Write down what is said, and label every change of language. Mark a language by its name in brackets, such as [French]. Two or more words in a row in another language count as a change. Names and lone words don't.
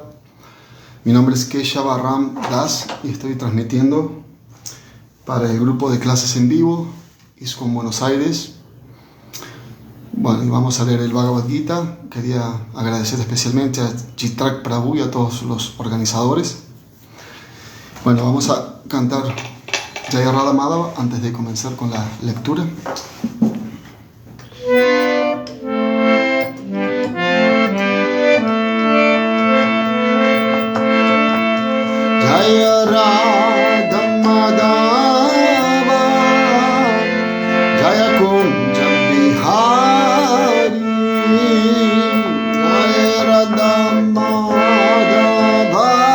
[Spanish] Mi nombre es Keshava Ram Das y estoy transmitiendo para el grupo de clases en vivo ISKCON Buenos Aires. Bueno, y vamos a leer el Bhagavad Gita. Quería agradecer especialmente a Chitrak Prabhu y a todos los organizadores. Bueno, vamos a cantar Jaya Radha Madhava antes de comenzar con la lectura. [Sanskrit] जय राधा माधव, जय कुञ्ज बिहारी, जय राधा माधव,